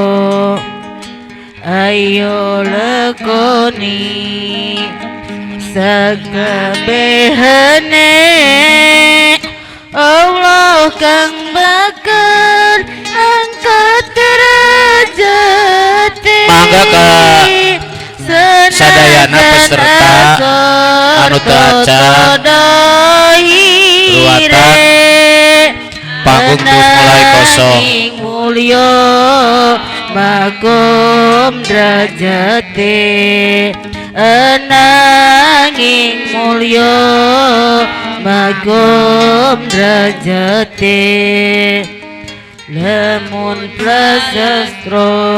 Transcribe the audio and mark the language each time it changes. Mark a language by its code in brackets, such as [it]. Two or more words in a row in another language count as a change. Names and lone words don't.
[jv] ayo lekoni sakabehane Allah kang bakal angkat derajat [su] Mangga ka sadayana peserta anu teu acan ruatan panggung geus mulai kosong. [jv] Mulya magom derajate ananging mulya magom derajate lamun prasastra